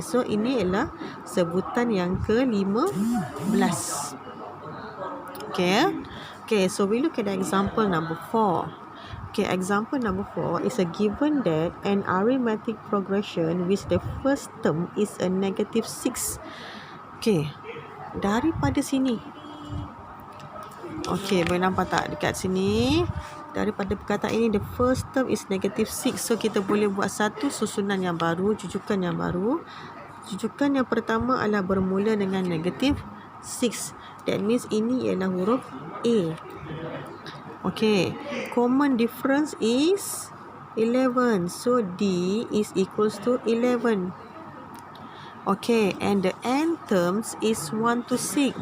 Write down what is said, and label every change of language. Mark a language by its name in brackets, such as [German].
[Malay] So, ini adalah sebutan yang ke-15. [English] Okay. Okay, so we look at the example number 4. Okay, example number 4 is a given that an arithmetic progression with the first term is a negative 6. [Malay] Okay, daripada sini. Okay, boleh nampak tak dekat sini? Daripada perkataan ini, [English] the first term is negative 6. [Malay] So, kita boleh buat satu susunan yang baru, jujukan yang baru. Jujukan yang pertama adalah bermula dengan negative 6. [English] That means [Malay] ini ialah huruf A. [English] Okay, common difference is 11. So, D is equals to 11. Okay, and the n terms is 1 to 6.